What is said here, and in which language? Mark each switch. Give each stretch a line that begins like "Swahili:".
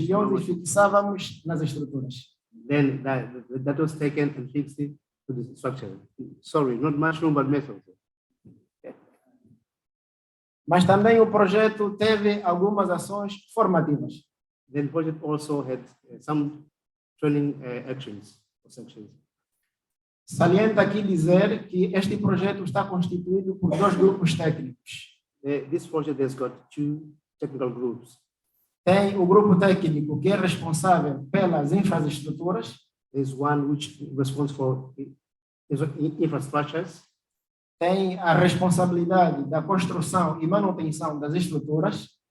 Portuguese: mexilhões e fixávamos nas estruturas.
English: Then that was taken and fixed it to the structure. Sorry, not mushroom, but metal.
Portuguese: Mas também o projeto teve algumas ações formativas.
English: Then the project also had some training actions or sections.
Portuguese: Salienta aqui dizer que este projeto está constituído por 2 grupos técnicos.
English: This project has got 2 technical groups.
Portuguese: Tem o grupo técnico que é responsável pelas infraestruturas.
English: There's one which responds for infrastructures.
Portuguese: Tem a responsabilidade da construção e manutenção das estruturas.